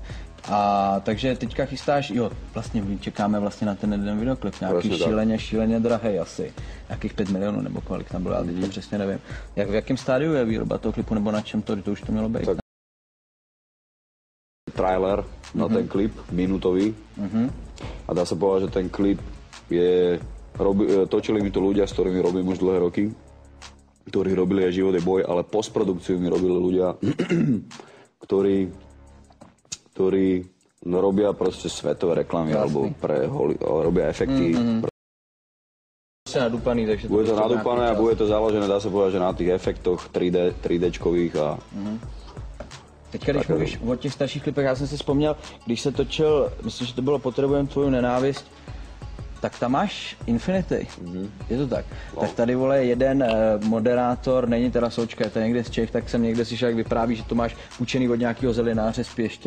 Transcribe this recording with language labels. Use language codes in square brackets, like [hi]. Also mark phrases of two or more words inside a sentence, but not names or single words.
[cs] A takže teďka chystáš, jo, vlastně čekáme vlastně na ten jeden videoklip, nějaký šíleně drahej asi. Nějakých 5 milionů nebo kolik tam bylo, já teďka přesně nevím. V jakém stádiu je výroba toho klipu nebo na čem to už to mělo být? [sk] Tak. Trailer na ten klip, minutový. A dá sa povedať, že ten klip je... točili mi to ľudia, s ktorými robím už dlhé roky, ktorí robili aj Život je boj, ale postprodukciu mi robili ľudia, ktorí robia proste svetové reklamy alebo robia efekty. Nadúpaný, takže bude to nadúpané a bude to založené, dá sa povedať, že na tých efektoch 3Dčkových a... [cs] Teďka, když mluvíš o těch starších klipech, já jsem si vzpomněl, když se točil, myslím, že to bylo Potrebujem tvoju nenávist, tak tam máš Infinity, je to tak? Wow. Tak tady, vole, jeden moderátor, není teda Součka, je to někde z Čech, tak jsem někde slyšel, jak vypráví, že to máš učený od nějakého zelináře z Piešťa.